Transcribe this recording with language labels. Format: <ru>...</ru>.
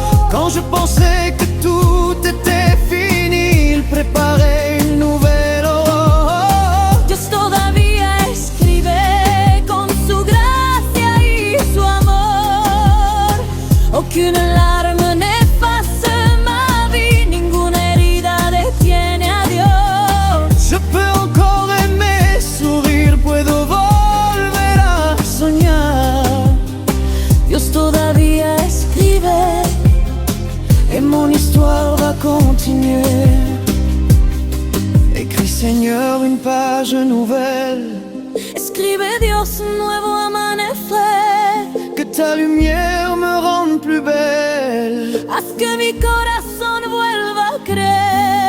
<fr>Quand je pensais que tout était fini, il préparait une nouvelle aurore.</fr> <es>Dios todavía escribe con su gracia y su amor.</es> <fr>Aucune larme n'efface ma vie,</fr> <es>ninguna herida detiene a Dios.</es> <fr>Je peux encore aimer, sourire,</fr> <es>puedo volver a soñar. Dios todavía escribe</es> <fr>Et mon histoire va continuer. Écris Seigneur une page nouvelle,</fr> <es>escribe Dios un nuevo amanecer.</es> <fr>que ta lumière me rende plus belle.</fr> <es>Haz que mi corazón vuelva a creer.</es>